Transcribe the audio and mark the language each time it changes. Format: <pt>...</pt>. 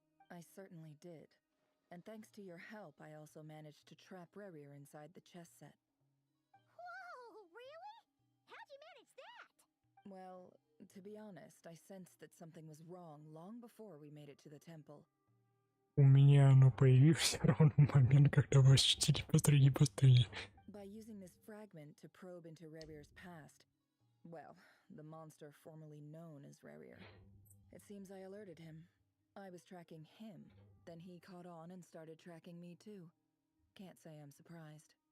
<en>I certainly did. And thanks to your help, I also managed to trap Rerir inside the chess set. Whoa, really? How'd you manage that? Well, to be honest, I sensed that something was wrong long before we made it to the temple.</en> <ru>У меня оно появилось ровно в момент, когда вы ощутили посреди пустыни.</ru> <en>By using this fragment to probe into Rerir's past, well, the monster formerly known as Rerir, it seems I alerted him. I was tracking him, then he caught on and started tracking me too. Can't say I'm surprised.</en>